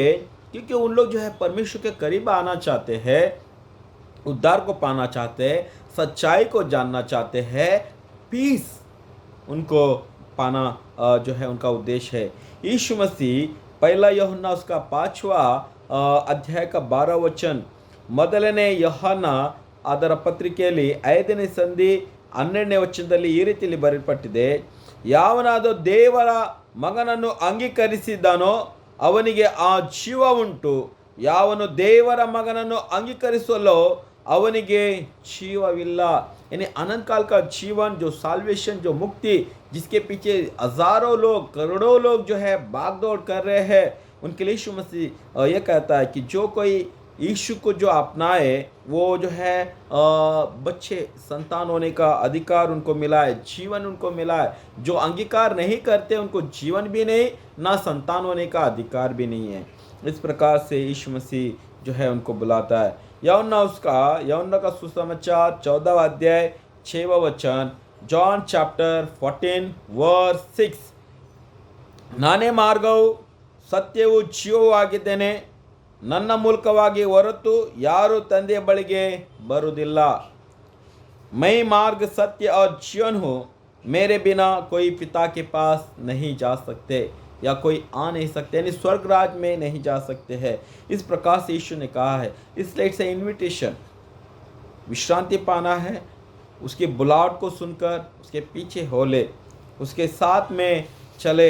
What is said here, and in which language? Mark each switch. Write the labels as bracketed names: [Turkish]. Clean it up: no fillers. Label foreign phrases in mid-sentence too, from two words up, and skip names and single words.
[Hindi] क्योंकि उन लोग जो है परमेश्वर के करीब आना चाहते हैं, उद्धार को पाना चाहते हैं, सच्चाई को जानना चाहते हैं, पीस उनको पाना जो है उनका उद्देश्य है। यीशु मसीह पहला यूहन्ना उसका 5वां अध्याय का 12 वचन, [Kannada] ಮೊದಲನೇ ಯೋಹಾನ ಅದರ ಪತ್ರಿಕೆಯಲ್ಲಿ 5ನೇ ಸಂಧಿ 12ನೇ ವಚನದಲ್ಲಿ ಈ ರೀತಿಯಲ್ಲಿ ಬರೆಯಲ್ಪಟ್ಟಿದೆ, ಯಾವನಾದರೂ ದೇವರ ಮಗನನ್ನು ಅಂಗೀಕರಿಸಿದ್ದಾನೋ ಅವನಿಗೆ ಆ ಜೀವ ಉಂಟು, ಯಾವನು ದೇವರ ಮಗನನ್ನು ಅಂಗೀಕರಿಸಲು ಅವನಿಗೆ जीवविल्ला। [Hindi] यानी अनंत काल का जीवन, जो साल्वेशन, जो मुक्ति, जिसके पीछे हजारों लोग, करोड़ों लोग जो है भाग दौड़ कर रहे हैं, उनके लिए यीशु मसीह ये कहता है कि जो कोई यीशु को जो अपनाए वो जो है बच्चे संतान होने का अधिकार उनको मिला है, जीवन उनको मिला है। जो अंगीकार नहीं करते उनको जीवन भी नहीं, ना संतान होने का अधिकार भी नहीं है। इस प्रकार से यीशु मसीह जो है उनको बुलाता है। यूहन्ना का सुसमाचार 14वां अध्याय 6वां वचन, [English] John chapter 14 verse 6, [Kannada] ನಾನೇ ಮಾರ್ಗವು ಸತ್ಯವೂ ಜೀವವೂ ಆಗಿದ್ದೇನೆ, ನನ್ನ ಮೂಲಕವಾಗಿ ಹೊರತು ಯಾರೂ ತಂದೆಯ ಬಳಿಗೆ ಬರುವುದಿಲ್ಲ। [Hindi] मैं मार्ग, सत्य और जीवन हूँ, मेरे बिना कोई पिता के पास नहीं जा सकते या कोई आ नहीं सकते, यानी स्वर्ग राज में नहीं जा सकते हैं। इस प्रकार से यीशु ने कहा है। इसलिए [English] it's a invitation, [Hindi] विश्रांति पाना है, उसके बुलाहट को सुनकर उसके पीछे हो ले, उसके साथ में चले।